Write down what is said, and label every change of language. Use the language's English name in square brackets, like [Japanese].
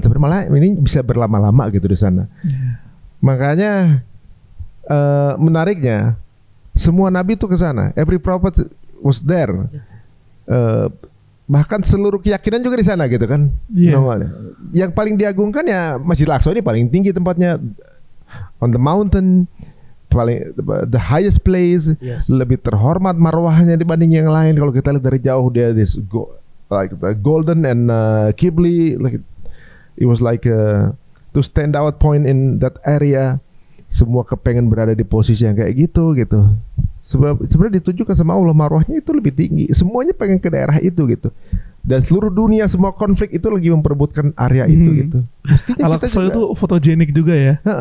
[Indonesian] Sebenarnya malah ini bisa berlama-lama gitu di sana. Makanya menariknya semua nabi itu ke sana. [English] Every prophet was there. [Indonesian] Bahkan seluruh keyakinan juga di sana gitu kan. Yang paling diagungkan ya Masjid Al-Aqsa ini paling tinggi tempatnya, [English] on the mountain, [Indonesian] paling [English] the highest place, [Indonesian] lebih terhormat marwahnya dibanding yang lain. Kalau kita lihat dari jauh dia [English] like the golden and Qibli, like it was like to stand out point in that area. [Indonesian] Semua kepengen berada di posisi yang kayak gitu. Sebenarnya ditujukan sama Allah, marwahnya itu lebih tinggi. Semuanya pengen ke daerah itu gitu. Dan seluruh dunia semua konflik itu lagi memperebutkan area itu gitu. Mestinya Al-Aqsa itu fotogenik juga ya.